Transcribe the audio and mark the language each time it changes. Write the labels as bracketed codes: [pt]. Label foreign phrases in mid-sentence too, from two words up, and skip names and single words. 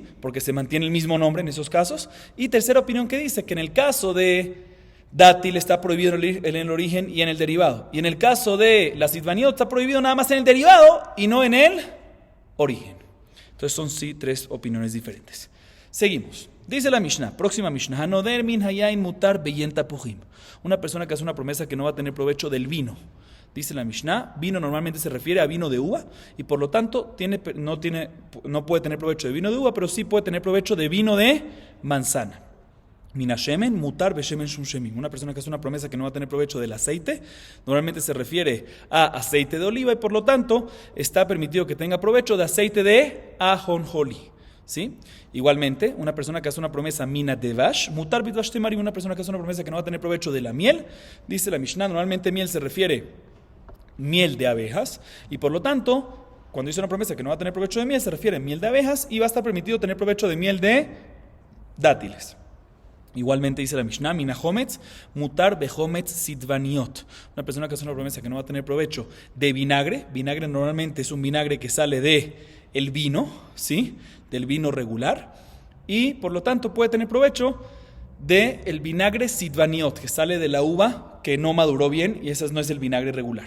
[es] Porque se mantiene el mismo nombre en esos casos. Y tercera opinión, que dice que en el caso de dátil está prohibido en el origen y en el derivado. Y en el caso de la sidvaniot está prohibido nada más en el derivado y no en el origen. Entonces son sí tres opiniones diferentes. Seguimos. Dice la Mishnah, próxima Mishnah, [he] הנודר מן היין מותר ביין תפוחים. [es] Una persona que hace una promesa que no va a tener provecho del vino. Dice la Mishnah, vino normalmente se refiere a vino de uva y por lo tanto no puede tener provecho de vino de uva, pero sí puede tener provecho de vino de manzana. [he] מן השמן מותר בשמן שומשמין. [es] Una persona que hace una promesa que no va a tener provecho del aceite, normalmente se refiere a aceite de oliva y por lo tanto está permitido que tenga provecho de aceite de ajonjolí. ¿Sí? Igualmente, una persona que hace una promesa [he] מן הדבש מותר בדבש תמרים, [es] una persona que hace una promesa que no va a tener provecho de la miel, dice la Mishnah, normalmente miel se refiere miel de abejas y por lo tanto, cuando dice una promesa que no va a tener provecho de miel, se refiere a miel de abejas y va a estar permitido tener provecho de miel de dátiles. Igualmente dice la Mishnah, [he] מן החומץ מותר בחומץ סיתווניות. [es] Una persona que hace una promesa que no va a tener provecho de vinagre. Vinagre normalmente es un vinagre que sale de el vino, ¿sí? Del vino regular. Y por lo tanto puede tener provecho de el vinagre sidvaniot, que sale de la uva que no maduró bien y ese no es el vinagre regular.